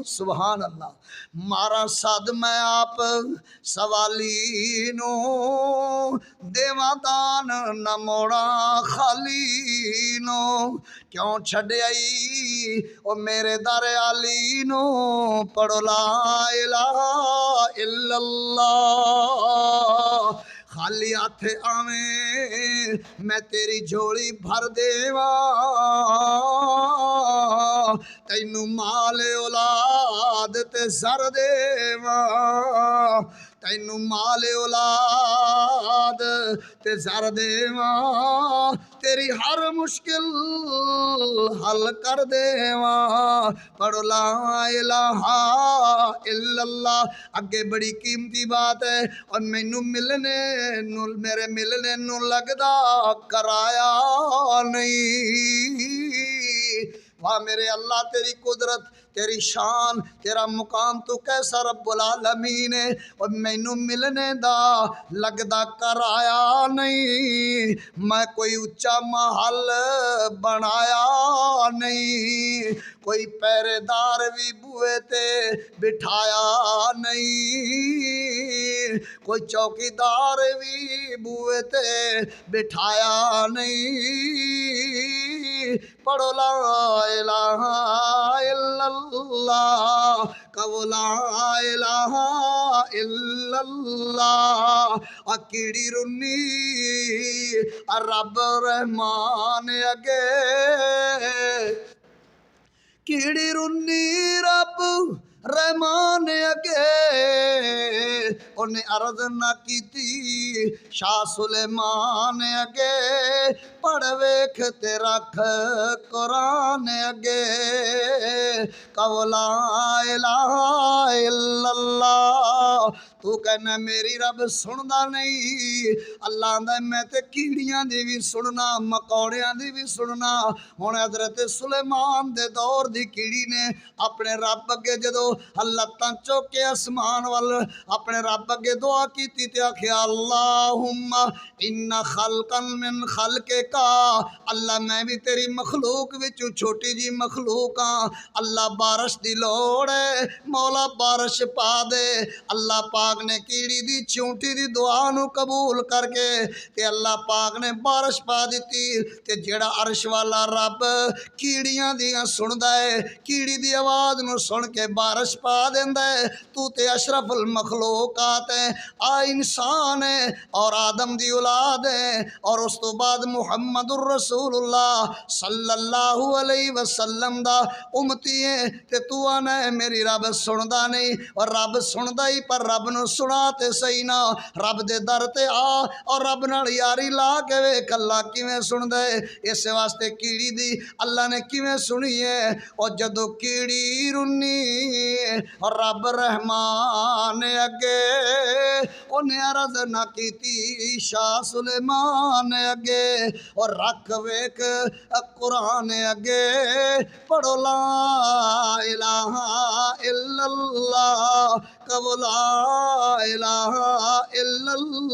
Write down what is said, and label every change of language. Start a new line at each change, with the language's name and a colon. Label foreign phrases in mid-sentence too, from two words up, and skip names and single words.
Arabic: سبحان الله.
Punjabi: مارا سد میں آپ سوالی نوں، دیواں دان نہ موڑاں خالی نوں. کیوں چھڈیائی او میرے در آلی نوں، پڑھو
Arabic: لا إله إلا الله.
Punjabi: خالی ہتھ آوے میں تیری جھولی بھر دیواں، تینوں مال اولاد تے سر دیواں تینوں مال اولاد تے سر دیواں تیری ہر مشکل حل کر دیواں پڑھو
Arabic: لا إله إلا الله.
Punjabi: اگے بڑی قیمتی گل اے تے مینوں ملن نوں میرے ملن نوں لگدا کرایہ نہیں. واہ میرے اللہ تیری قدرت تیری شان تیرا مقام توں کیسا
Arabic: رب العالمين
Punjabi: ہے تے مینوں ملن دا لگدا کرایہ نہیں. میں کوئی اُچا محل بنایا نہیں کوئی پہرےدار وی بوہے تے بٹھایا نہیں کوئی چوکیدار وی بوہے تے بٹھایا نہیں.
Arabic: پڑھو لا إله إلا الله کہو لا إله إلا الله.
Punjabi: کیڑی رُنی رب رحمان اگے کیڑی رُنی رب رحمان اگے اونہے عرض نہ کیتی شاہ سلیمان اگے پڑھ ویکھ تے رکھ قرآن اگے کہو
Arabic: لا إله إلا الله.
Punjabi: توں کہنا میری رب سُندا نہیں اللہ آندا میں تے کیڑیاں دی وی سُننا مکوڑیاں دی وی سُننا. ہُن حضرت سلیمان دے دور دی کیڑی نے اپنے رب اگے جدوں لتاں چُک کے آسمان ول اپنے رب اگے دعا کیتی تے آکھیا
Arabic: اللهم إنا خلق من خلقك
Punjabi: اللہ میں وی تیری مخلوق وچوں چھوٹی جئی مخلوق ہاں اللہ بارش دی لوڑ اے مولا بارش پا دے. اللہ پاک نے کیڑی دی چونٹی دی دعا نوں قبول کر کے تے اللہ پاک نے بارش پا دتی تے جیہڑا عرش والا رب کیڑیاں دیاں سُندا اے کیڑی دی آواز نوں سُن کے بارش پا دیندا اے. توں تے اشرف المخلوقات ہے آ انسان ہے تے آدم دی اولاد ہے تے اس توں بعد
Arabic: محمد رسول الله صلى الله عليه وسلم
Punjabi: دا امتی ہے تے توں آنا ہے میری رب سُندا نہیں تے رب سُندا ہی پر رب نوں سُنا تے سہی نا. رب دے در تے آ تے رب نال یاری لا کے ویکھ اللہ کویں سُندا اے. اس واسطے کیڑی دی اللہ نے کویں سُنی اے تے جدوں کیڑی رُنی تے رب رحمان اگے اونہے عرض نہ کیتی شاہ سلیمان اگے تے رکھ ویکھ قرآن اگے پڑھو
Arabic: لا إله إلا الله
Punjabi: کہو
Arabic: لا إله إلا الله.